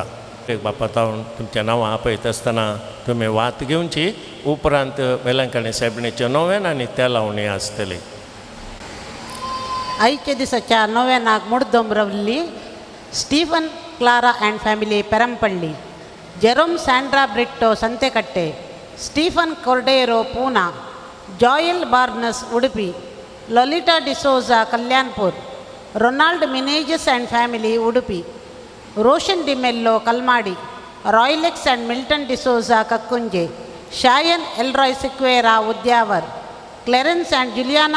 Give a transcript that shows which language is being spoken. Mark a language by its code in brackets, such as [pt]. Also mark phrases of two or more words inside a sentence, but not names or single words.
[kok] एक बापा तावन तुमच्या नांवां आपयत आसतना तुमी वात घेवची. उपरांत वेलंकणी सायबिणीचें नोवेन आनी त्या लावणी आसतली. आयच्या दिसाच्या नोवेनाक मुर्दम रवल्ली स्टीफन क्लारा [en] and family [kok] पेरंपल्ली. ಜೆರೋಮ್ ಸ್ಯಾಂಡ್ರಾ ಬ್ರಿಟ್ಟೋ ಸಂತೆಕಟ್ಟೆ, ಸ್ಟೀಫನ್ ಕೊರ್ಡೇರೋ ಪೂನಾ, ಜಾಯಲ್ ಬಾರ್ನಸ್ ಉಡುಪಿ, ಲೊಲಿಟಾ ಡಿಸೋಜಾ ಕಲ್ಯಾಣ್ಪುರ್, ರೊನಾಲ್ಡ್ ಮಿನೇಜಸ್ [en] and family [kok] ಉಡುಪಿ, ರೋಷನ್ ಡಿಮೆಲ್ಲೋ ಕಲ್ಮಾಡಿ, ರಾಯ್ಲೆಕ್ಸ್ ಆ್ಯಂಡ್ ಮಿಲ್ಟನ್ ಡಿಸೋಜಾ ಕಕ್ಕುಂಜೆ, ಶಾಯನ್ ಎಲ್ರಾಯ್ ಸಿಕ್ವೇರಾ ಉದ್ಯಾವರ್, ಕ್ಲೆರೆನ್ಸ್ ಆ್ಯಂಡ್ ಜುಲಿಯಾನಾ